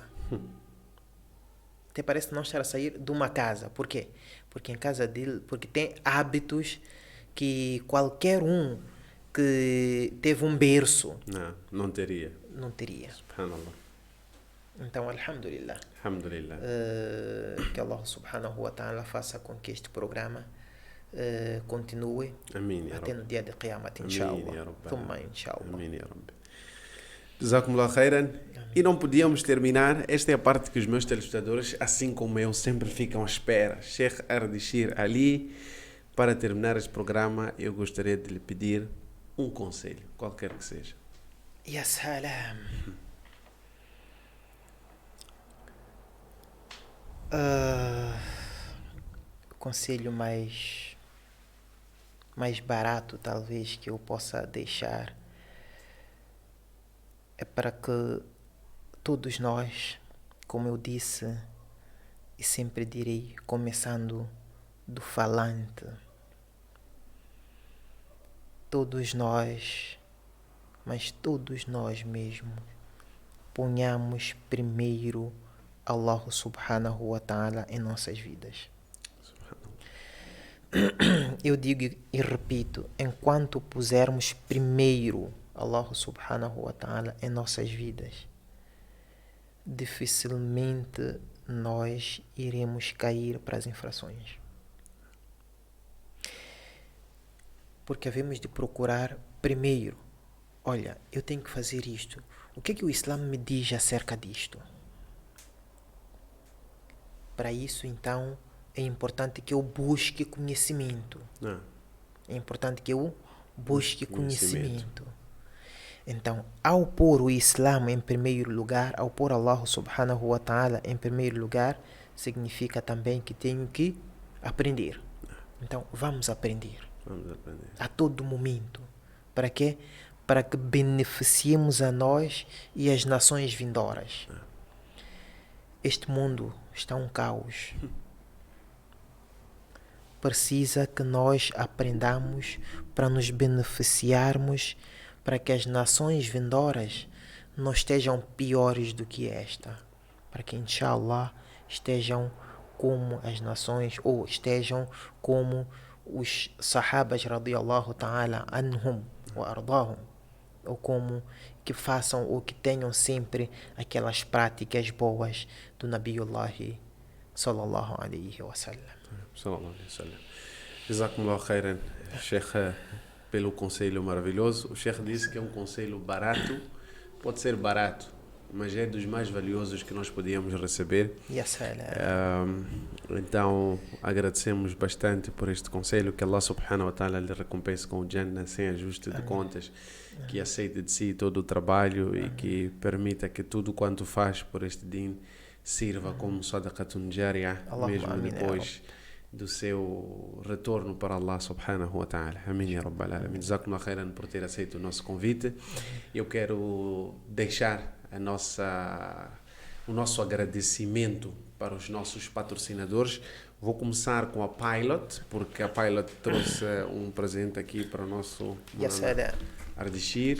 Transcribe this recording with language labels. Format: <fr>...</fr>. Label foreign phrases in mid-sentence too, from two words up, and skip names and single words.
<pt>Até parece não estar a sair de uma casa. Por quê? Porque em casa dele, porque tem hábitos que qualquer um que teve um berço Não teria. não teria. Subhanallah. Então, alhamdulillah. Alhamdulillah. Que</pt> <ar>الله سبحانه وتعالى</ar> <pt>faça com que este programa continue Amém, até no dia de</pt> <ar>القيامة، إن شاء الله. ثم، إن شاء الله. آمين، يا ربي. جزاكم الله خيرا.</ar> <pt>E não podíamos terminar. Esta é a parte que os meus telespectadores, assim como eu, sempre ficam à espera. Sheikh Ardeshir Ali, para terminar este programa, eu gostaria de lhe pedir um conselho, qualquer que seja.</pt> <ar>يا سلام.</ar> <pt>O conselho mais barato, talvez, que eu possa deixar é para que todos nós, como eu disse e sempre direi, começando do falante, todos nós, mas todos nós mesmo, ponhamos primeiro</pt> <ar>الله سبحانه وتعالى</ar> <pt>em nossas vidas. Eu digo e repito, enquanto pusermos primeiro</pt> <ar>الله سبحانه وتعالى</ar> <pt>em nossas vidas, dificilmente nós iremos cair para as infrações. Porque havemos de procurar primeiro, olha, eu tenho que fazer isto. O que é que o Islã me diz acerca disto? Para isso, então, é importante que eu busque conhecimento. É importante que eu busque conhecimento. Então, ao pôr o Islã em primeiro lugar, ao pôr</pt> <ar>الله سبحانه وتعالى</ar> <pt>em primeiro lugar, significa também que tenho que aprender. Então, vamos aprender. A todo momento. Para quê? Para que beneficiemos a nós e as nações vindouras. Este mundo está um caos. Precisa que nós aprendamos para nos beneficiarmos, para que as nações vindouras não estejam piores do que esta, para que, inshallah, estejam como as nações, ou estejam como os sahabas</pt> <ar>رضي الله تعالى عنهم وأرضاهم,</ar> <pt>ou como que façam ou que tenham sempre aquelas práticas boas do</pt> <ar>نبي الله صلى الله عليه وسلم. صلى الله عليه وسلم. جزاكم الله خيرا، شيخ,</ar> <pt>pelo conselho maravilhoso. O Sheikh disse que é um conselho barato, pode ser barato, mas é dos mais valiosos que nós podíamos receber. Então agradecemos bastante por este conselho, que</pt> <ar>الله سبحانه وتعالى</ar> <pt>lhe recompense com o Jannah sem ajuste de contas, que aceite de si todo o trabalho e que permita que tudo quanto faz por este din sirva como</pt> <ar>صدقة جارية,</ar> <pt>mesmo depois do seu retorno para</pt> <ar>الله سبحانه وتعالى.</ar> <pt>Amém</pt> <ar>يا رب العالمين. جزاكم الله خيرا</ar> <pt>por ter aceito o nosso convite. Eu quero deixar o nosso agradecimento para os nossos patrocinadores. Vou começar com a Pilot, porque a Pilot trouxe um presente aqui para o nosso Ardeshir.</pt>